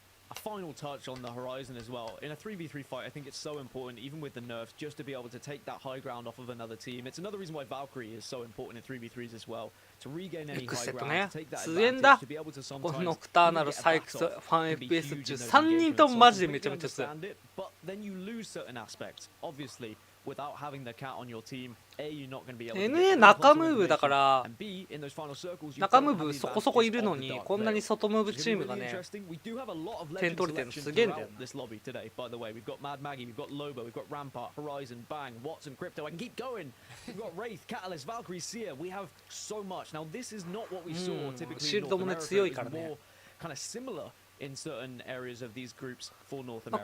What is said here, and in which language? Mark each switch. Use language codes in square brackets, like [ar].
[en] a final touch on the horizon as well. In a 3v3 fight, I think it's so important, even with the nerfs, just to be able to take that high ground off of another team. It's another reason why Valkyrie is so important in 3v3s as well. To regain any high ground, to take that advantage, to be able to sometimes [ja] このノクターナル、サイクス、ファン FPS 中3人ともマジでめちゃめちゃ強い。 [en] But then you lose certain aspects, obviously. Without having the cat on your team, A, you're not going to be able to [ja] NA 中ムーブだから、中ムーブそこそこいるのに、こんなに外ムーブチームがね、点取れてるのすげえんだよな。 [en] This lobby today, by the way, we've got Mad Maggie, we've got Loba, we've got Rampart, Horizon, Bang, Watson, Crypto. I can keep going. We've got Wraith, Catalyst, Valkyrie, Seer. We have so much. Now this is not what we saw typically in North America. It's more kind of similar in certain areas of these groups for North America.